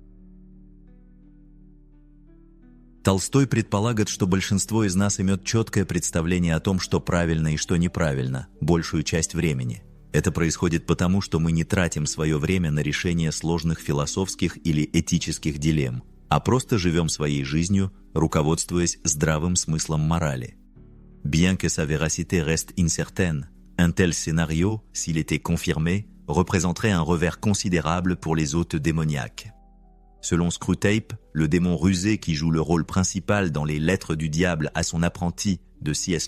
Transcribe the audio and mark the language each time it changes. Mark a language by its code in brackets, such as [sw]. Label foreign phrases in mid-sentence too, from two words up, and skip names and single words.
[ru] Толстой предполагает, что большинство из нас имеет четкое представление о том, что правильно и что неправильно, большую часть времени. Это происходит потому, что мы не тратим свое время на решение сложных философских или этических дилемм, а просто живем своей жизнью, руководствуясь здравым смыслом морали. [fr] Bien que sa véracité reste incertaine, un tel scénario, s'il était confirmé, représenterait un revers considérable pour les hôtes démoniaques. Selon Screwtape, le démon rusé qui joue le rôle principal dans les Lettres du diable à son apprenti de C.S.